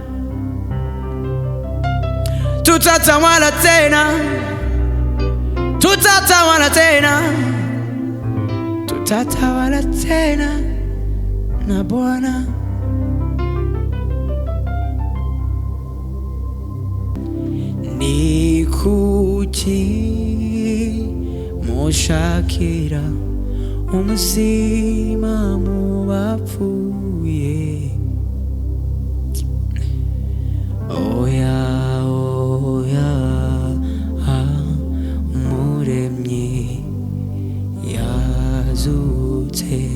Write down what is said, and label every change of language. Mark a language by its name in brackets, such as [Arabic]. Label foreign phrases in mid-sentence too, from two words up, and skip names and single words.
[Swahili] Tutatawala tena, tutatawala tena, tutatawala tena na Bwana. [Kinyarwanda] Ni kuki mushakira umuzima mu bapfuye? Oya oya umuremyi yazutse.